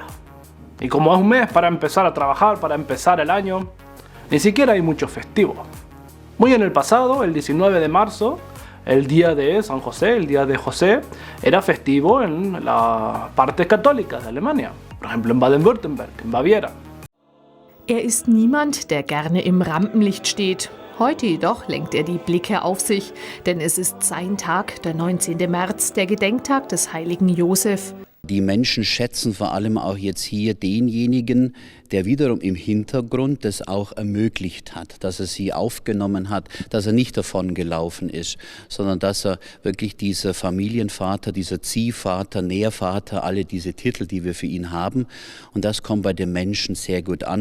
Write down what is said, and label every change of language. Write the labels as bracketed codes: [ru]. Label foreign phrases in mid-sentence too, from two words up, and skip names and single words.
[es] Y como es un mes para empezar a trabajar, para empezar el año, ni siquiera hay muchos festivos. Muy en el pasado, el 19 de marzo, el día de San José, el día de José, era festivo en las partes católicas de Alemania. Por ejemplo, en Baden-Württemberg, en Baviera. [de] Er ist niemand, der gerne im Rampenlicht steht. Heute jedoch lenkt er die Blicke auf sich, denn es ist sein Tag, der 19. März, der Gedenktag des heiligen Josef. Die Menschen schätzen vor allem auch jetzt hier denjenigen, der wiederum im Hintergrund das auch ermöglicht hat, dass er sie aufgenommen hat, dass er nicht davongelaufen ist, sondern dass er wirklich dieser Familienvater, dieser Ziehvater, Nährvater, alle diese Titel, die wir für ihn haben, und das kommt bei den Menschen sehr gut an.